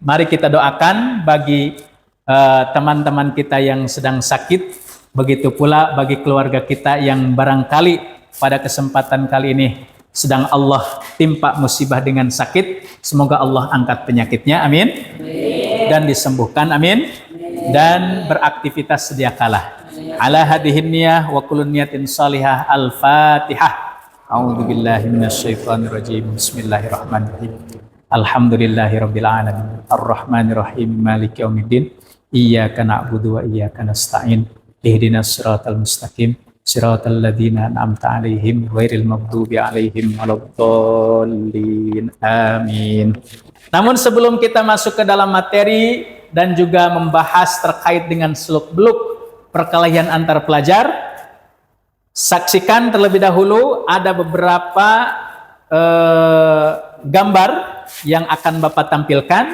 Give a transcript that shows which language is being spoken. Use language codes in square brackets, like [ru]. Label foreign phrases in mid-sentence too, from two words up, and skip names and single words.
[id] Mari kita doakan bagi teman-teman kita yang sedang sakit, begitu pula bagi keluarga kita yang barangkali pada kesempatan kali ini sedang Allah timpa musibah dengan sakit. Semoga Allah angkat penyakitnya, amin. Dan disembuhkan, amin. Dan beraktivitas sedia kala. [ar] على هذه النية وكل نية صالحة الفاتحة. أعوذ بالله من الشيطان الرجيم بسم الله الرحمن الرحيم. الحمد لله رب العالمين. الرحمن الرحيم مالك يوم الدين. إياك نعبد وإياك نستعين اهدنا الصراط المستقيم. صراط الذين أنعمت عليهم غير المغضوب عليهم ولا الضالين. Amin. [id] Namun sebelum kita masuk ke dalam materi dan juga membahas terkait dengan seluk-beluk perkelahian antar pelajar, saksikan terlebih dahulu ada beberapa gambar yang akan Bapak tampilkan.